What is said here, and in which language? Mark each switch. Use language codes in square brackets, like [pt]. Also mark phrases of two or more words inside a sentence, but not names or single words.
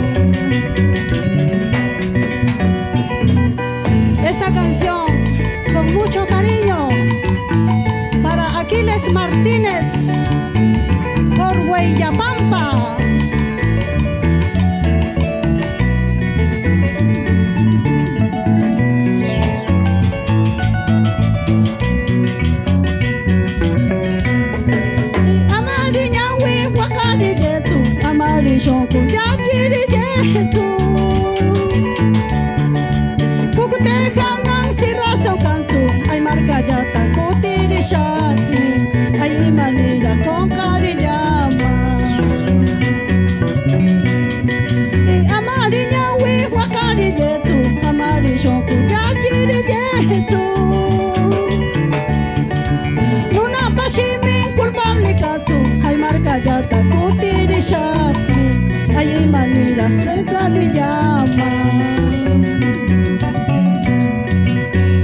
[es] Esta canción con mucho cariño para Aquiles Martínez por Hueyapampa. [qu] Amariña wi wakari jetu, amari shonku yachiri jetu. Kukute hanang siraso kantu, ay marca yata kutiri shakni, ay manira [es] con cariñama. [qu] Amariña wi wakari jetu, amari shonku yachiri jetu. Nuna pashimi culpable katsu, ay marca yata kutiri shakni, ay manira [es] con cariñama.